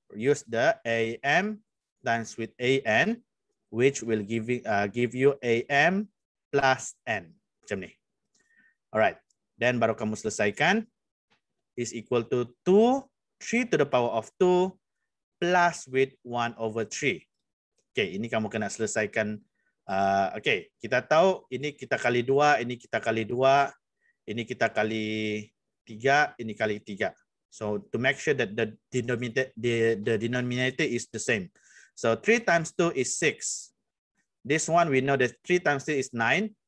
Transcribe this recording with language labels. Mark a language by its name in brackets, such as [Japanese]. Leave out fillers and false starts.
[English] Use the AM times with AN, which will give you AM plus N. [Malay] Macam ni. [English] Alright, then [Malay] baru kamu selesaikan. [English] Is equal to 2, 3 to the power of 2 plus with 1/3. [Malay] Okay, ini kamu kena selesaikan. Okay, kita tahu ini kita kali 2, ini kita kali 2, ini kita kali 3, ini kali 3. [English] So to make sure that the denominator is the same. So 3 times 2 is 6. This one we know that 3 times 3 is 9.